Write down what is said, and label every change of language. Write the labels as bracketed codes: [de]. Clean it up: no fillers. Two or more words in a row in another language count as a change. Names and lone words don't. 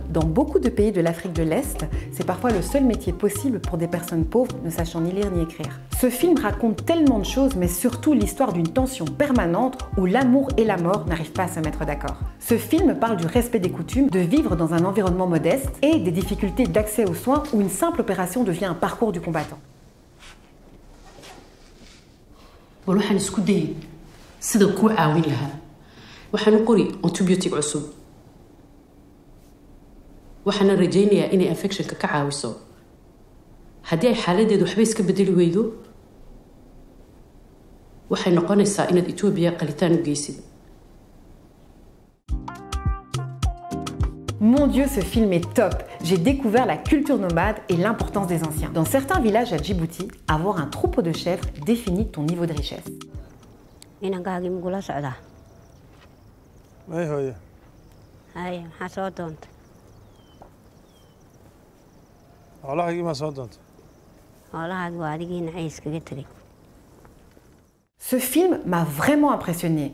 [fr] Dans beaucoup de pays de l'Afrique de l'Est, c'est parfois le seul métier possible pour des personnes pauvres ne sachant ni lire ni écrire. Ce film raconte tellement de choses, mais surtout l'histoire d'une tension permanente où l'amour et la mort n'arrivent pas à se mettre d'accord. Ce film parle du respect des coutumes, de vivre dans un environnement modeste et des difficultés d'accès aux soins où une simple opération devient un parcours du combattant. [so] waxaan qori antibiotic cusub waxaan rajaynayaa inay infectionka ka caawiso haddii ay xaaladeedu waxba iska bedeli weydo waxay noqonaysaa inaad Ethiopia qalitaan u geysid. [fr] Mon Dieu, ce film est top! J'ai découvert la culture nomade et l'importance des anciens. Dans certains villages à Djibouti, avoir un troupeau de chèvres définit ton niveau de richesse. [so] Ay hooyo. Hay, maxaa soo doontay? Xoolahaygii ma soo doontay? Xoolahaagi waa adigiina ay iskaga tegay. [fr] Ce film m'a vraiment impressionné.